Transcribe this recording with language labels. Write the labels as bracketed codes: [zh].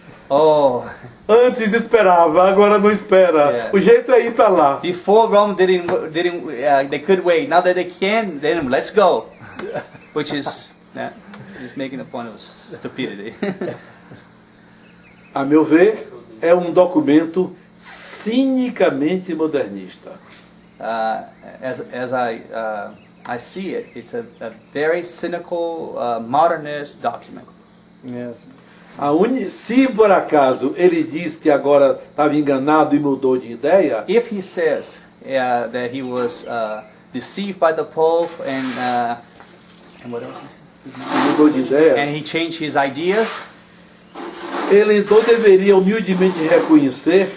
[pt] Oh, antes esperava, agora não espera. [en] Yeah. [pt] O jeito é ir para lá. [en] Before Rome they could wait. Now that they can, then let's go. Which is just making a point of stupidity. [pt] A meu ver, é um documento cinicamente modernista. [en] As I see it, it's a very cynical, modernist document. Yes. [pt] Se por acaso ele diz que agora estava enganado e mudou de ideia, [en] If he says that he was deceived by the Pope and what else? [pt] mudou de [en] And [pt] ideia, [en] he changed his ideas, [pt] ele então deveria humildemente reconhecer